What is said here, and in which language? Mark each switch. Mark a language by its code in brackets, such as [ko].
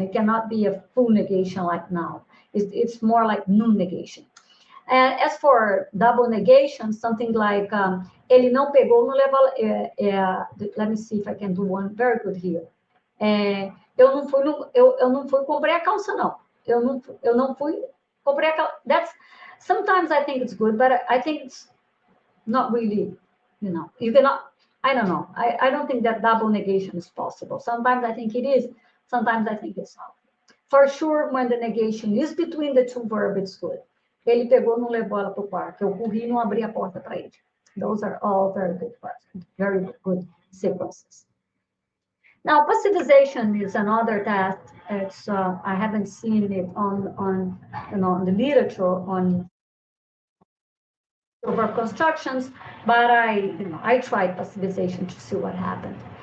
[en] It cannot be a full negation like now. It's more like nun negation. And as for double negation, something like [pt] ele não pegou, não levou. [en] Let me see if I can do one very good here. [pt] Eu não fui comprei a calça, não. Eu não fui comprei a calça. [en] Sometimes I think it's good, but I think it's not really, you cannot. I don't know. I don't think that double negation is possible. Sometimes I think it is. Sometimes I think it's not. For sure, when the negation is between the two verbs, it's good. [pt] Ele pegou, não levou ela para o parque. Eu corri, não abri a porta para ele. [en] Those are all very good parts, very good sequences. Now, passivization is another task. It's I haven't seen it on the literature on verb constructions, but I tried passivization to see what happened.